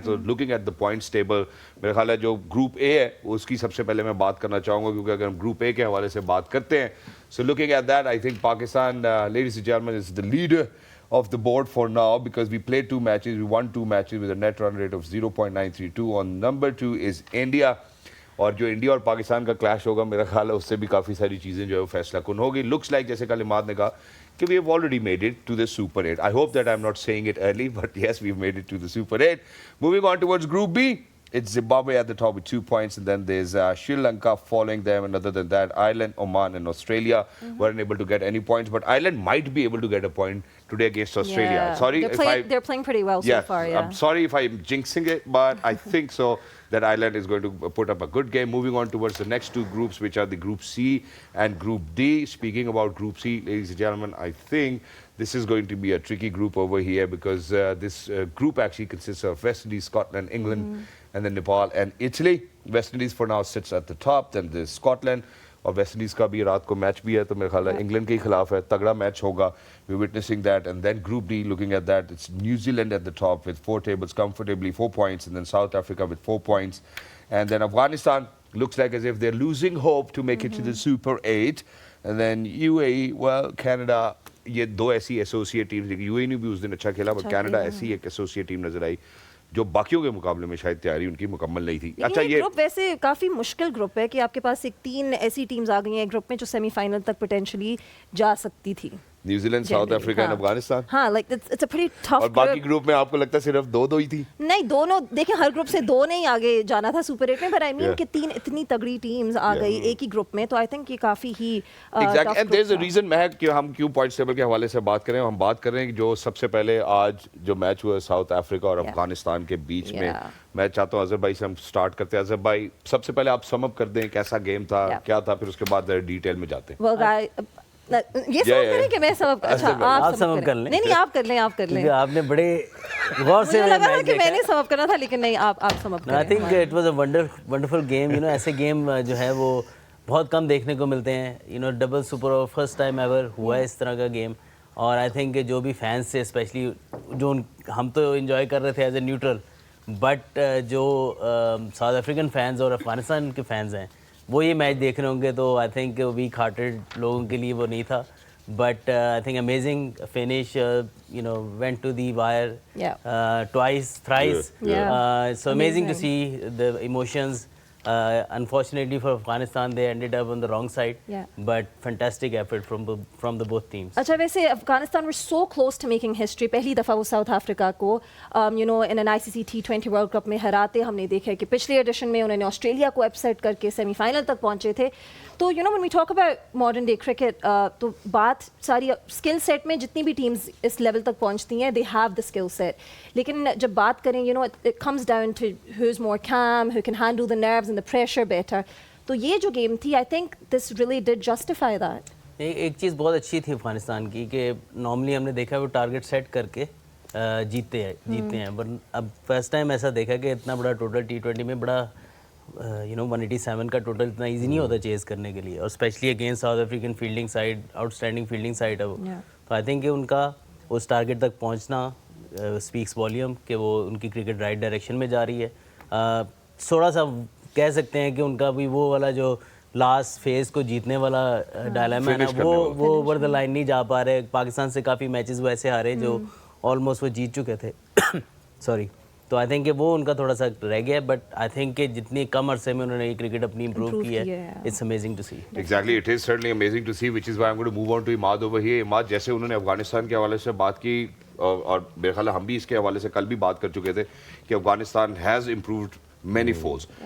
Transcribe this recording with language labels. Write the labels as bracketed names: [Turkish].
[English] تو looking at the points table [Urdu] میرا خیال ہے جو گروپ اے ہے اس کی سب سے پہلے میں بات کرنا چاہوں گا کیونکہ اگر ہم گروپ اے کے حوالے سے بات کرتے ہیں [English] So looking at that I think Pakistan ladies and gentleman is the leader of the board for now because we played 2 matches, we won 2 matches with a net run rate of 0.932. On number 2 is India. [Urdu] اور جو India اور پاکستان کا clash ہوگا میرا خیال ہے اس سے بھی کافی ساری چیزیں جو ہے وہ فیصلہ کن ہوگی. لکس لائک جیسے کل اماد نے کہا کہ [English] we have already made it to the Super 8. I hope that I'm not saying it early, but yes, we've made it to the Super 8. Moving on towards Group B, it's Zimbabwe at the top with 2 points, and then there's Sri Lanka following them, and other than that, Ireland, Oman, and Australia weren't able to get any points, but Ireland might be able to get a point today against Australia. Yeah. Sorry they're playing pretty well so far. Yeah, I'm sorry if I'm jinxing it, but I think so that Ireland is going to put up a good game. Moving on towards the next 2 groups, which are the Group C and Group D. Speaking about Group C, ladies and gentlemen, I think this is going to be a tricky group over here because this group actually consists of West Indies, Scotland, England, and then Nepal and Italy. West Indies for now sits at the top, then there's Scotland. [Urdu] اور West Indies کا بھی رات کو match بھی ہے تو میرے خیال ہے انگلینڈ کے خلاف ہے, تگڑا میچ ہوگا. [English] We witnessing that. And then group D looking at that it's New Zealand at the top with 4 tables comfortably 4 points, and then South Africa with 4 points, and then Afghanistan looks like as if they're losing hope to make it to the Super 8, and then UAE, well, Canada, [Urdu] یہ 2 ایسی associate teams. UAE نے بھی اس دن اچھا کھیلا but Canada ایسی ایک associate team نظر آئی جو باقیوں کے مقابلے میں شاید تیاری ان کی مکمل نہیں تھی. اچھا یہ گروپ ویسے کافی مشکل گروپ ہے کہ آپ کے پاس ایک 3 ایسی ٹیمز آ گئی ہیں گروپ میں جو سیمی فائنل تک پوٹینشلی جا سکتی تھی. New Zealand, South Africa and Afghanistan. [English] ہاں, like it's a pretty tough. [Urdu] اور باقی گروپ میں آپ کو لگتا ہے صرف 2 ہی تھی؟ نہیں, دونوں دیکھیں ہر گروپ سے 2 نہیں آگے جانا تھا سپر 8 میں, [English] but I mean [Urdu] کہ 3 اتنی تگڑی ٹیمز آ گئی ایک ہی گروپ میں, تو آئی تھنک یہ کافی ہی [English] Exactly. And there is a reason [Urdu] مہک کہ ہم کیوں پوائنٹس ٹیبل کے حوالے سے بات کریں. ہم بات کر رہے ہیں کہ جو سب سے پہلے آج جو میچ ہوا ساؤتھ افریقہ اور افغانستان کے بیچ میں, میں چاہتا ہوں اظہر بھائی سے ہم سٹارٹ کرتے ہیں. اظہر بھائی سب سے پہلے آپ سم اپ کر دیں کیسا گیم تھا, کیا تھا, پھر اس کے بعد ڈیٹیل میں جاتے ہیں. یہ سب کریں کہ میں سب اچھا آپ سب کر لیں نہیں آپ کر لیں کیونکہ آپ نے بڑے غور سے مجھے لگا تھا کہ میں نے سب کرنا تھا لیکن نہیں آپ سب کریں. [English] I think it was a wonderful game. [Urdu] ایسے گیم جو ہے وہ بہت کم دیکھنے کو ملتے ہیں. Double super our first time ever ہوا ہے اس طرح کا گیم. اور آئی تھنک جو بھی فینس تھے اسپیشلی جو ہم تو انجوائے کر رہے تھے [English] as a neutral, [Urdu] بٹ جو ساؤتھ افریقن فینز اور افغانستان کے فینز ہیں وہ یہ میچ دیکھ رہے ہوں گے تو آئی تھنک ویک ہارٹیڈ لوگوں کے لیے وہ نہیں تھا. [English] But I think amazing finish, went to the wire twice, thrice. So amazing to see the emotions. Unfortunately for Afghanistan, they ended up on the wrong side. But fantastic effort from the both teams. [Urdu] اچھا ویسے Afghanistan [English] were so close to making history. [Urdu] پہلی دفعہ وہ South Africa کو [English] in an ICC T20 [Urdu] world cup میں ہراتے ہم نے دیکھا کہ پچھلے ایڈیشن میں انہوں نے آسٹریلیا کو اپسیٹ کر کے سیمی فائنل تک پہنچے تھے. تو [English] when we talk about modern day cricket, [Urdu] تو بات ساری اسکل سیٹ میں جتنی بھی ٹیمز اس لیول تک پہنچتی ہیں [English] they have the skill set. [Urdu] لیکن جب بات کریں [English] it comes down to who's more calm, who can handle the nerves and the pressure better. [Urdu] تو یہ جو گیم تھی [English] I think this really did justify that. [Urdu] ایک چیز بہت اچھی تھی افغانستان کی کہ نارملی ہم نے دیکھا وہ ٹارگیٹ سیٹ کر کے جیتتے ہیں, بٹ اب فرسٹ ٹائم ایسا دیکھا کہ اتنا بڑا ٹوٹل T20 میں بڑا 187 کا ٹوٹل اتنا ایزی نہیں ہوتا چیز کرنے کے لیے, اور especially against south African fielding side, out standing fielding side ہے وہ. تو آئی تھنک کہ ان کا اس ٹارگیٹ تک پہنچنا اسپیکس والیوم کہ وہ ان کی کرکٹ رائٹ ڈائریکشن میں جا رہی ہے. تھوڑا سا کہہ سکتے ہیں کہ ان کا بھی وہ والا جو لاسٹ فیز کو جیتنے والا ڈائلیما ہے نا وہ اوور دا لائن نہیں جا پا رہے. پاکستان سے کافی میچز وہ ایسے ہارے جو آلموسٹ وہ جیت چکے تھے سوری. تو آئی تھنک کہ وہ ان کا تھوڑا سا رہ گیا ہے, بٹ آئی تھنک کہ جتنی کم عرصے میں انہوں نے یہ کرکٹ اپنی امپروو کی ہے, [English] It's amazing to see. Exactly, it is certainly amazing to see, which is why I'm going to move on to Imad over here. [Urdu] Imad, جیسے انہوں نے افغانستان کے حوالے سے بات کی اور میرے خیال ہے ہم بھی اس کے حوالے سے کل بھی بات کر چکے تھے کہ Afghanistan [English] has improved many folds.